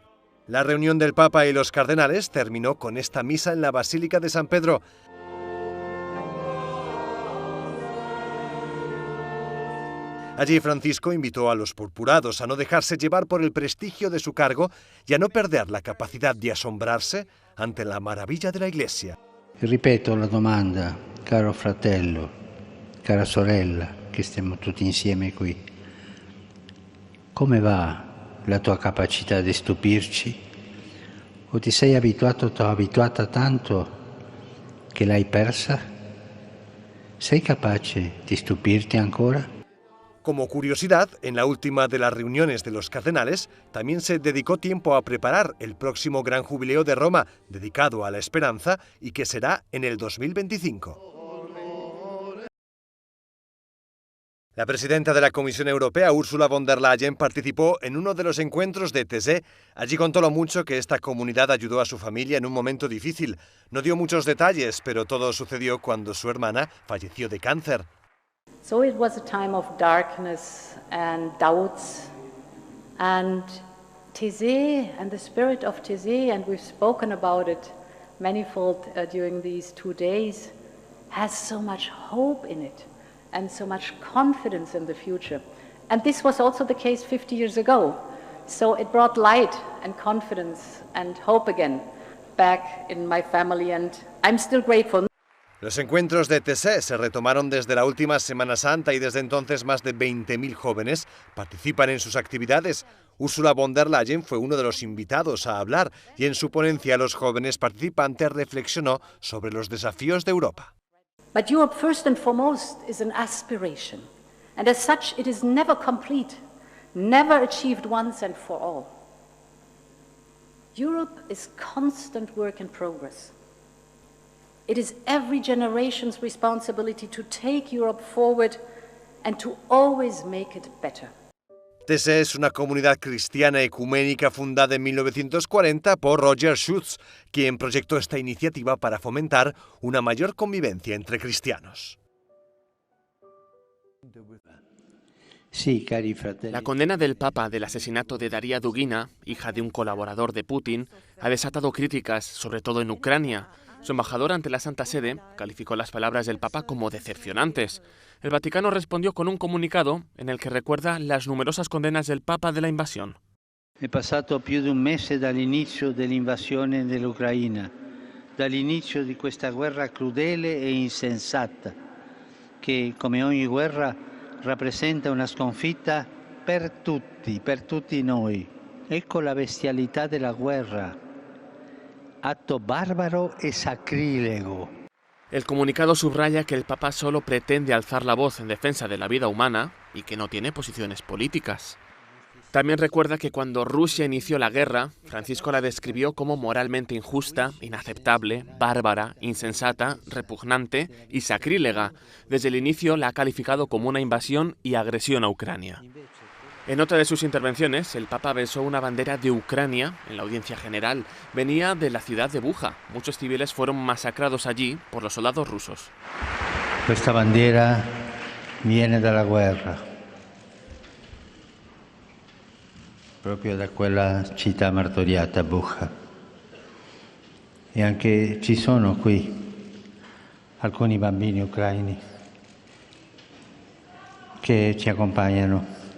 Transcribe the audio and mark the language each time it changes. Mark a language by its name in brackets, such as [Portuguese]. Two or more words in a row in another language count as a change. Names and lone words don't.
[Spanish] La reunión del Papa y los cardenales terminó con esta misa en la Basílica de San Pedro. Allí Francisco invitó a los purpurados a no dejarse llevar por el prestigio de su cargo y a no perder la capacidad de asombrarse ante la maravilla de la Iglesia. [Italian] Ripeto la domanda, caro fratello, cara sorella, che stiamo tutti insieme qui. Come va la tua capacità di stupirci? O ti sei abituata tanto che l'hai persa? Sei capace di stupirti ancora? [Spanish] Como curiosidad, en la última de las reuniones de los cardenales, también se dedicó tiempo a preparar el próximo Gran Jubileo de Roma, dedicado a la esperanza, y que será en el 2025. La presidenta de la Comisión Europea, Ursula von der Leyen, participó en uno de los encuentros de TSE. Allí contó lo mucho que esta comunidad ayudó a su familia en un momento difícil. No dio muchos detalles, pero todo sucedió cuando su hermana falleció de cáncer. [English] So it was a time of darkness and doubts, and TSE and the spirit of TSE, and we've spoken about it manifold during these 2 days, has so much hope in it and so much confidence in the future. And this was also the case 50 years ago. So it brought light and confidence and hope again back in my family, and I'm still grateful. [Spanish] Los encuentros de TSE se retomaron desde la última Semana Santa y desde entonces más de 20.000 jóvenes participan en sus actividades. Ursula von der Leyen fue uno de los invitados a hablar y en su ponencia los jóvenes participantes reflexionó sobre los desafíos de Europa. [English] But Europe, first and foremost, is an aspiration, and as such it is never complete, never achieved once and for all. Europe is constant work in progress. It is every generation's responsibility to take Europe forward and to always make it better. [Spanish] TSE es una comunidad cristiana ecuménica fundada en 1940 por Roger Schutz, quien proyectó esta iniciativa para fomentar una mayor convivencia entre cristianos. La condena del Papa del asesinato de Daria Dugina, hija de un colaborador de Putin, ha desatado críticas, sobre todo en Ucrania. Su embajador ante la Santa Sede calificó las palabras del Papa como decepcionantes. El Vaticano respondió con un comunicado en el que recuerda las numerosas condenas del Papa de la invasión. [Italian] È passato più di un mese dall'inizio dell'invasione dell'Ucraina, dall'inizio di questa guerra crudele e insensata, che come ogni guerra rappresenta una sconfitta per tutti noi. Ecco la bestialità della guerra. [Spanish] Acto bárbaro y sacrílego. El comunicado subraya que el Papa solo pretende alzar la voz en defensa de la vida humana y que no tiene posiciones políticas. También recuerda que cuando Rusia inició la guerra, Francisco la describió como moralmente injusta, inaceptable, bárbara, insensata, repugnante y sacrílega. Desde el inicio la ha calificado como una invasión y agresión a Ucrania. En otra de sus intervenciones, el Papa besó una bandera de Ucrania en la audiencia general. Venía de la ciudad de Bucha. Muchos civiles fueron masacrados allí por los soldados rusos. [Italian] Questa bandiera viene dalla guerra, proprio da quella città martoriata, Bucha. E anche ci sono qui alcuni bambini ucraini che ci accompagnano.